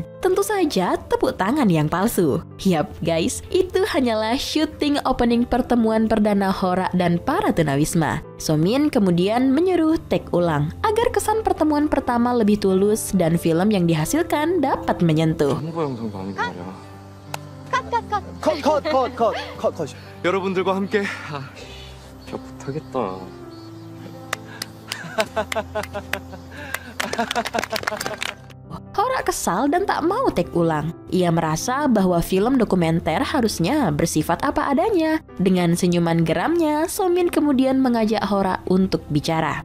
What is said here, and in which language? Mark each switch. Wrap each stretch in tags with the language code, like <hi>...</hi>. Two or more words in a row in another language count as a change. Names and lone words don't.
<id>Tentu saja tepuk tangan yang palsu. Yap guys, itu hanyalah syuting opening pertemuan perdana Hora dan para tunawisma. Somin kemudian menyuruh take ulang, agar kesan pertemuan pertama lebih tulus dan film yang dihasilkan dapat menyentuh.</id> <ko>컷. 여러분들과 함께 저 못하겠다.</ko> <id>Hora kesal dan tak mau take ulang. Ia merasa bahwa film dokumenter harusnya bersifat apa adanya. Dengan senyuman geramnya, Somin kemudian mengajak Hora untuk bicara.</id>